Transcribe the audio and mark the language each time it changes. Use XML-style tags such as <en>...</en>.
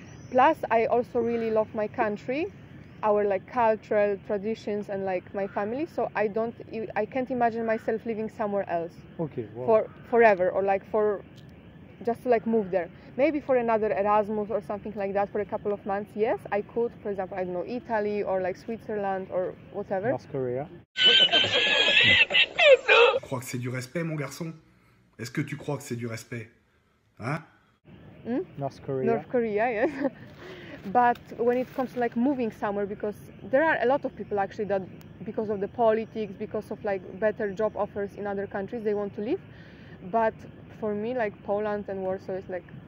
<en>Plus I also really love my country, our like cultural traditions and like my family, so I can't imagine myself living somewhere else Okay. Wow. for forever, or like for just to like move there. Maybe for another Erasmus or something like that for a couple of months, yes, I could. For example, I don't know, Italy or like Switzerland or whatever. North Korea.</en> <fr>Tu crois que c'est du respect, mon garçon? Est-ce que tu crois que c'est du respect? Hein?</fr> <en>North Korea. North Korea, yes. But when it comes to like moving somewhere, because there are a lot of people actually that because of the politics, because of like better job offers in other countries, they want to leave. But for me, like Poland and Warsaw is like,</en>